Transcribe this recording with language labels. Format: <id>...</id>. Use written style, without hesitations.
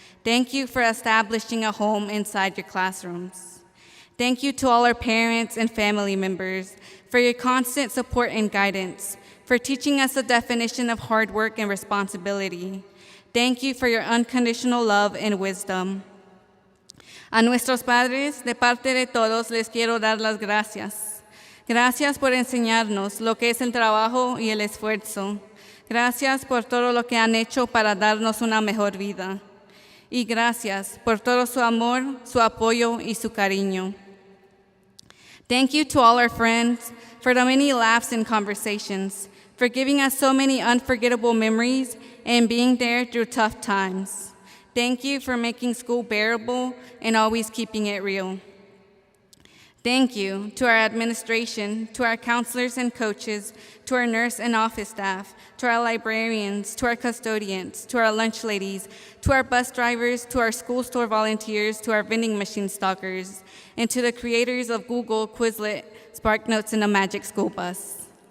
<en>Thank you for establishing a home inside your classrooms. Thank you to all our parents and family members for your constant support and guidance, for teaching us the definition of hard work and responsibility. Thank you for your unconditional love and wisdom.</en> <es>A nuestros padres, de parte de todos, les quiero dar las gracias. Gracias por enseñarnos lo que es el trabajo y el esfuerzo. Gracias por todo lo que han hecho para darnos una mejor vida. Y gracias por todo su amor, su apoyo y su cariño.</es> <en>Thank you to all our friends for the many laughs and conversations, for giving us so many unforgettable memories and being there through tough times. Thank you for making school bearable and always keeping it real. Thank you to our administration, to our counselors and coaches, to our nurse and office staff, to our librarians, to our custodians, to our lunch ladies, to our bus drivers, to our school store volunteers, to our vending machine stockers, and to the creators of Google, Quizlet, SparkNotes, and the Magic School Bus.</en>